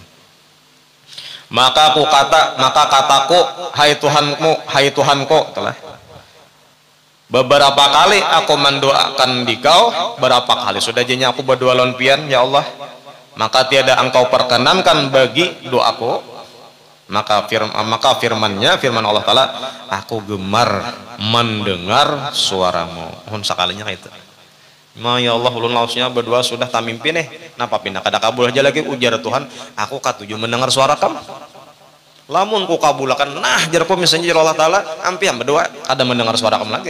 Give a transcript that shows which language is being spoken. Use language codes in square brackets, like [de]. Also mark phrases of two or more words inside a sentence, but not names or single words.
[id] Maka kataku, hai Tuhanku, telah beberapa kali aku mendoakan dikau, berapa kali sudah jadinya aku berdoa lawan pian, [ar] يا الله, [id] maka tiada engkau perkenankan bagi doaku. Maka firman Allah Ta'ala, aku gemar mendengar suaramu. [bjn] Mohon sekalinya kayak itu. [ar] يا الله, [bjn] ulun lausnya berdua sudah tak mimpi nih, napa pindah kada kabul aja lagi, ujar Tuhan, aku katuju mendengar suara kamu. Lamun ku kabulakan, nah jarku misalnya jar Allah Ta'ala, ampian berdua ada mendengar suara kamu lagi.